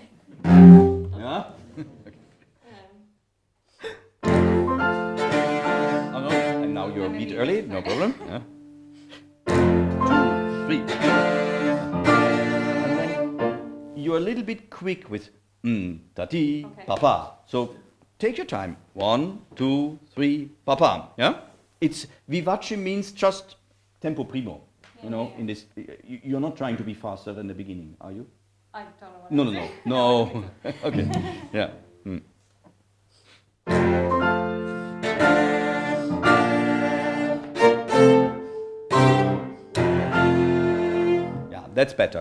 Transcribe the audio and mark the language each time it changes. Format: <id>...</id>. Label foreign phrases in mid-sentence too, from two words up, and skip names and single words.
<en>Yeah. And now you're a bit early, no problem. Yeah. 2, 3. And then you're a little bit quick with ta-ti, pa-pa. So take your time. 1, 2, 3, pa-pa. Yeah. It's vivace means just</en> <it>tempo primo.</it> <en>You know, in this, you're not trying to be faster than the beginning, are you? I don't know what No. Okay. Yeah. Yeah, that's better.</en>